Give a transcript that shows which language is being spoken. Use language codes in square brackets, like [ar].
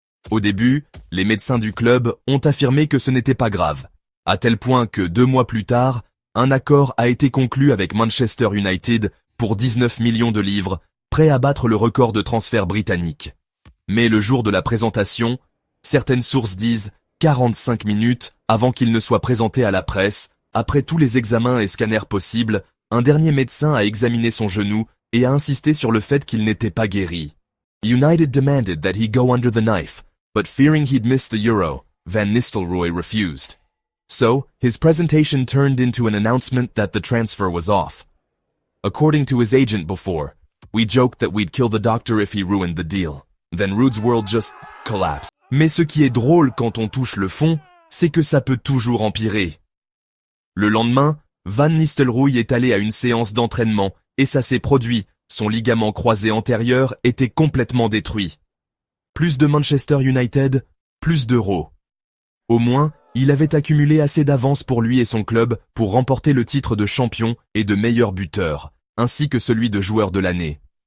[fr] Au début, les médecins du club ont affirmé que ce n'était pas grave, à tel point que 2 mois plus tard, un accord a été conclu avec Manchester United pour 19 millions de livres, prêt à battre le record de transfert britannique. Mais le jour de la présentation, certaines sources disent 45 minutes avant qu'il ne soit présenté à la presse, après tous les examens et scanners possibles, un dernier médecin a examiné son genou et a insisté sur le fait qu'il n'était pas guéri. [en] United demanded that he go under the knife, but fearing he'd miss the Euro, Van Nistelrooy refused. So, his presentation turned into an announcement that the transfer was off. According to his agent before, we joked that we'd kill the doctor if he ruined the deal. Then Ruud's world just collapsed. [fr] Mais ce qui est drôle quand on touche le fond, c'est que ça peut toujours empirer. Le lendemain, Van Nistelrooy est allé à une séance d'entraînement et ça s'est produit, son ligament croisé antérieur était complètement détruit. Plus de Manchester United, plus d'euros. Au moins, il avait accumulé assez d'avance pour lui et son club pour remporter le titre de champion et de meilleur buteur, ainsi que celui de joueur de l'année.